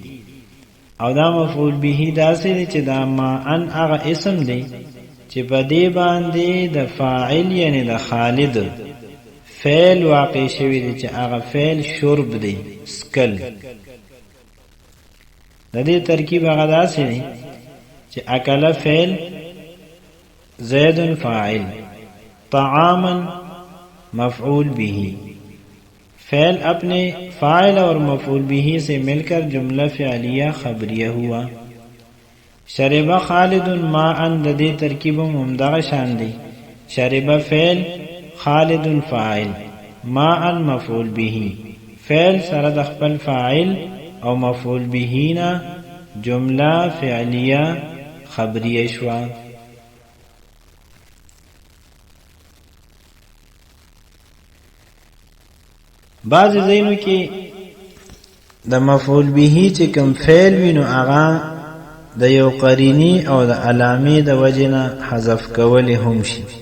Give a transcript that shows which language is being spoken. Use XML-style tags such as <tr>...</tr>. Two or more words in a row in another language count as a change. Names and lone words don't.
<ps>او دا مفعول به داسې دی چې دا ما ان هغه اسم دی چې په دې باندې د فاعل یعنی د خالد فعل واقع شوی دی چې هغه فعل شرب دی، سکل. د دې ترکیب هغه داسې دی چې اکل فعل، زید فاعل، طعاما مفعول به.</ps> <ur>فعل اپنے فاعل اور مفعول به سے مل کر جملہ فعلیہ خبریہ ہوا.</ur> <ar>شرب خالد ماء</ar> <ps>د دې ترکیب ممدغه شان دی. شرب فعل، خالد فاعل، ماء مفعول به. فعل سره د خپل فاعل او مفعول به نه جملہ فعلیہ خبریہ شوا. بعض ځینو کې د مفعول به چې کوم فعل وینو هغه د یو قرینی او د علامې د وجنه حذف کول هم شي.</ps>